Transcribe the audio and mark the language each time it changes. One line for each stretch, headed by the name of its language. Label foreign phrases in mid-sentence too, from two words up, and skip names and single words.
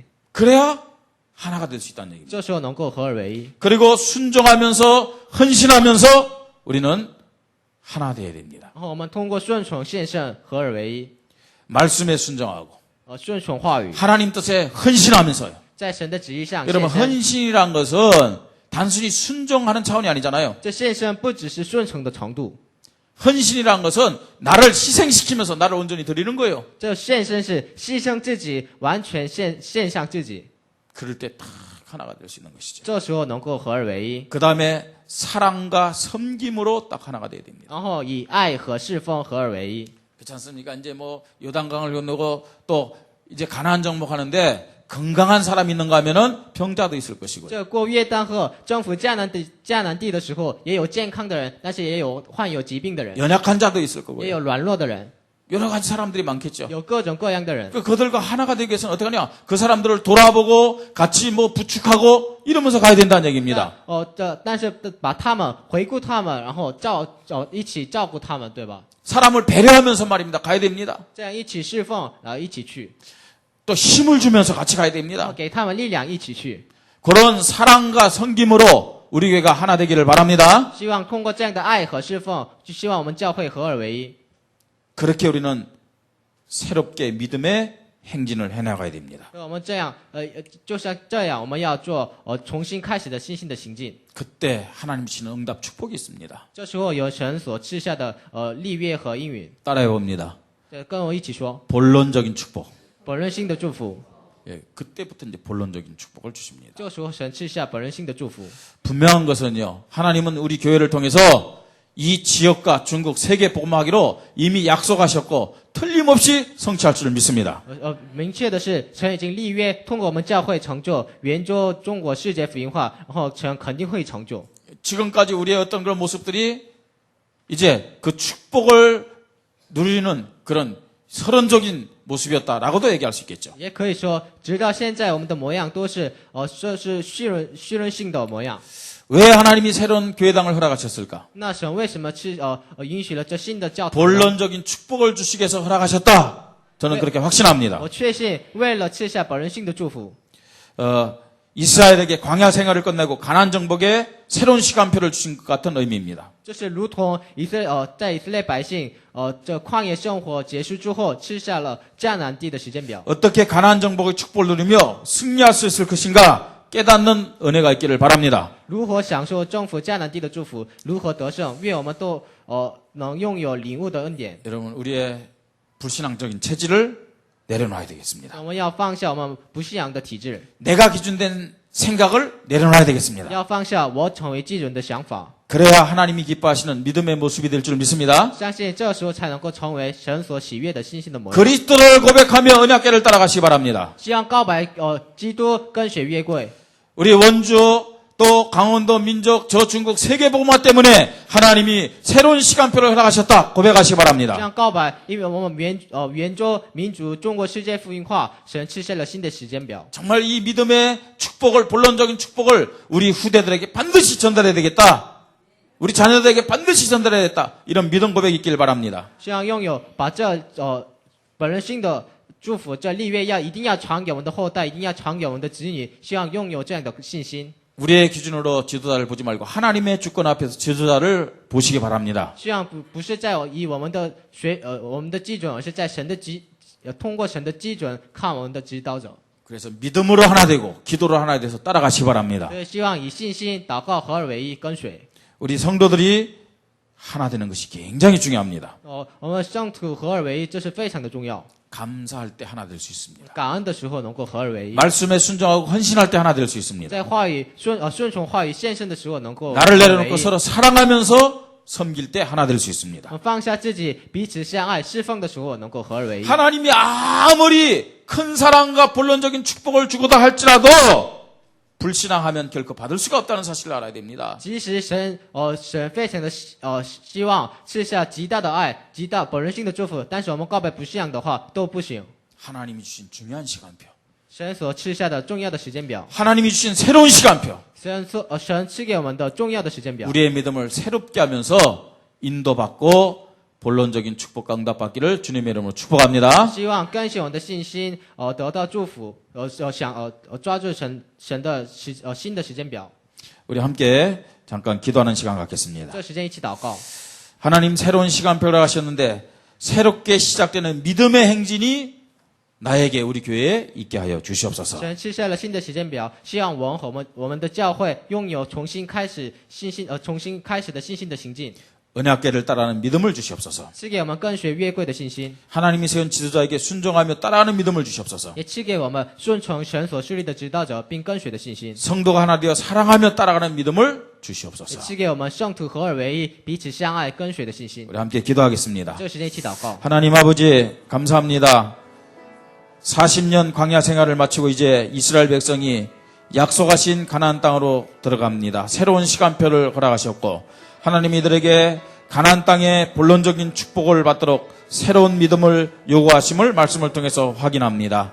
Korean: 그래야 하나가 될 수 있다는 얘기입니다.
Chinese: 这时候能够合而为一。
Korean: 그리고 순종하면서 헌신하면서 우리는 하나 돼야 됩니다.
Chinese: 然后我们通过顺从献圣合而为一，
Korean: 말씀에 순종하고
Chinese: 顺从话语，
Korean: 하나님 뜻에 헌신하면서요.
Chinese: 在神的旨意上
Korean: 여러분
Chinese: 献身。
Korean: 헌신이란 것은 단순히 순종하는 차원이 아니잖아요.
Chinese: 这献身不只是顺从的程度，
Korean: 헌신이라는 것은 나를 희생시키면서 나를 온전히 드리는 거예요.
Chinese: 这献身是牺牲自己，完全献上自己，
Korean: 그럴 때 딱 하나가 될 수 있는 것이죠.
Chinese: 这时候能够合而为一，
Korean: 그 다음에 사랑과 섬김으로 딱 하나가 돼야 됩니다.
Chinese: 然后以爱和侍奉合而为一。
Korean: 그렇지 않습니까? 이제 뭐 요단강을 건너고 또 이제 가나안 정복하는데 건강한 사람이 있는가 하면은 병자도 있을 것이고요.
Chinese: 这过约旦河征服迦南地的时候，也有健康的人，但是也有患有疾病的人，
Korean: 연약한 자도 있을
Chinese: 也
Korean: 거고요.
Chinese: 有软弱的人，
Korean: 여러 가지 사람들이 많겠죠.
Chinese: 有各种各样的人。
Korean: 그들과 하나가 되기 위해서는 어떻게 하냐? 그 사람들을 돌아보고 같이 뭐 부축하고 이러면서 가야 된다는 얘기입니다.
Chinese: 但是把他们回顾他们，然后一起照顾他们，对吧？
Korean: 사람을 배려하면서 말입니다. 가야 됩니다.
Chinese: 这样一起侍奉，然后一起去，
Korean: 또 힘을 주면서 같이 가야
Chinese: 然后
Korean: 됩니다.
Chinese: 给他们力量，一起去。
Korean: 그런 사랑과 섬김으로 우리 교회가 하나 되기를 바랍니다.
Chinese: 希望通过这样的爱和侍奉，就希望我们教会合而为一。
Korean: 그렇게 우리는 새롭게 믿음의 행진을 해나가야 됩니다.
Chinese: 我们这样，就像这样，我们要做重新开始的新的行进。
Korean: 그때 하나님 주시는 응답 축복이 있습니다.
Chinese: 这时候有神所赐下的立约和应允，
Korean: 따라해 봅니다.
Chinese: 跟我一起说，
Korean: 본론적인 축복.
Chinese: 本人性的祝福。
Korean: 예, 그때부터 이제 본론적인 축복을 주십니다.
Chinese: 这个时候神赐下本人性的祝福。
Korean: 분명한 것은요. 하나님은 우리 교회를 통해서 이 지역과 중국 세계 복음하기로 이미 약속하셨고 틀림없이 성취할 줄 믿습니다.
Chinese: 明确的是，神已经立约，通过我们教会成就圆桌中国世界福音化，然后神肯定会成就。
Korean: 지금까지 우리의 어떤 그런 모습들이 이제 그 축복을 누리는 그런 서론적인 모습이었다라고도 얘기할 수 있겠죠.
Chinese: 也可以说，直到现在我们的模样都是这是虚荣性的模样。
Korean: 왜 하나님이 새로운 교회당을 허락하셨을까?
Chinese: 那神为什么允许了这新的教堂呢？
Korean: 본론적인 축복을 주시기 위해서 허락하셨다. 저는 그렇게 확신합니다.
Chinese: 我确信，为了赐下本人性的祝福，
Korean: 이스라엘에게 광야 생활을 끝내고 가나안 정복에 새로운 시간표를 주신 것 같은 의미입니다.
Chinese: 这是如同在以色列百姓这旷野生活结束之后，赐下了迦南地的时间表。
Korean: 어떻게 가나안 정복의 축복을 누리며 승리할 수 있을 것인가 깨닫는 은혜가 있기를 바랍니다.
Chinese: 如何享受征服迦南地的祝福，如何得胜，愿我们都能拥有领悟的恩典。
Korean: 여러분 우리의 불신앙적인 체질을 내려놔야 되겠습니다.
Chinese: 我们要放下我们不信仰的体制，
Korean: 내가 기준된 생각을 내려놔야 되겠습니다.
Chinese: 要放下我成为基准的想法。
Korean: 그래야 하나님이 기뻐하시는 믿음의 모습이 될 줄 믿습니다.
Chinese: 相信这时候才能够成为神所喜悦的信心的模样。
Korean: 그리스도를 고백하며 언약궤를 따라가시기 바랍니다.
Chinese: 希望告白基督跟随约柜。
Korean: 우리 원주 또 강원도 민족 저 중국 세계복음화 때문에 하나님이 새로운 시간표를 허락하셨다 고백하시기
Chinese: 这
Korean: 바랍니다.
Chinese: 样告白，因为我们圆桌民族中国世界福音化，神赐下了新的时间表。
Korean: 정말 이 믿음의 축복을 본론적인 축복을 우리 후대들에게 반드시 전달해야 되겠다. 우리 자녀들에게 반드시 전달해야겠다. 이런 믿음 고백이 있길 바랍니다.
Chinese: 希望拥有把这本人性的祝福，这立约一定要传给我们的后代，一定要传给我们的子女，希望拥有这样的信心。
Korean: 우리의 기준으로 지도자를 보지 말고 하나님의 주권 앞에서 지도자를 보시기 바랍니다.
Chinese: 希望不是在以我们的基准，而是在通过神的基准看我们的指导者。
Korean: 그래서 믿음으로 하나 되고 기도로 하나 돼서 따라가시기 바랍니다.
Chinese: 所以希望以信心祷告合而为一，跟随。
Korean: 우리 성도들이 하나 되는 것이 굉장히 중요합니다.
Chinese: 我们圣徒合而为一，这是非常的重要。
Korean: 감사할 때 하나 될 수 있습니다.
Chinese: 感恩的时候能够合而为一，
Korean: 말씀에 순종하고 헌신할 때 하나 될 수 있습니다.
Chinese: 在话语顺从话语献身的时候能够
Korean: 나를
Chinese: 合而为
Korean: 내려놓고
Chinese: 一。
Korean: 서로 사랑하면서 섬길 때 하나 될 수 있습니다.
Chinese: 我们放下自己，彼此相爱，侍奉的时候能够合而为一。
Korean: 하나님이 아무리 큰 사랑과 본론적인 축복을 주고다 할지라도 불신앙하면 결코 받을 수가 없다는 사실을 알아야 됩니다.
Chinese: 即使神非常的希望赐下极大的爱、极大本人性的祝福，但是我们告白不信仰的话都不行。
Korean: 하나님이 주신 중요한 시간표.
Chinese: 神所赐下的重要的时间表，
Korean: 하나님이 주신 새로운 시간표.
Chinese: 神赐给我们的重要的时间表，
Korean: 우리의 믿음을 새롭게 하면서 인도받고 본론적인 축복과 응답받기를 주님의 이름으로 축복합니다.
Chinese: 希望更新我们的信心，得到祝福，抓住神的新的时间表。
Korean: 우리 함께 잠깐 기도하는 시간 갖겠습니다.
Chinese: 这时间一起祷告。
Korean: 하나님 새로운 시간표를 하셨는데 새롭게 시작되는 믿음의 행진이 나에게 우리 교회에 있게 하여 주시옵소서.
Chinese: 神赐下了新的时间表，希望我们的教会拥有重新开始的信心的行进。
Korean: 언약궤를 따라하는 믿음을 주시옵소서.
Chinese: 赐给我们跟随约柜的信心，
Korean: 하나님이 세운 지도자에게 순종하며 따라하는 믿음을 주시옵소서.
Chinese: 也赐给我们顺从神所设立的指导者并跟随的信心，
Korean: 성도가 하나 되어 사랑하며 따라가는 믿음을
Chinese: 也
Korean: 주시옵소서.
Chinese: 赐给我们圣徒合而为一、彼此相爱、跟随的信心。
Korean: 우리 함께 기도하겠습니다.
Chinese: 这个时间一起祷告。
Korean: 하나님 아버지 감사합니다. 40년 광야 생활을 마치고 이제 이스라엘 백성이 약속하신 가나안 땅으로 들어갑니다. 새로운 시간표를 허락하셨고 하나님 이들에게 가나안 땅의 본론적인 축복을 받도록 새로운 믿음을 요구하심을 말씀을 통해서 확인합니다.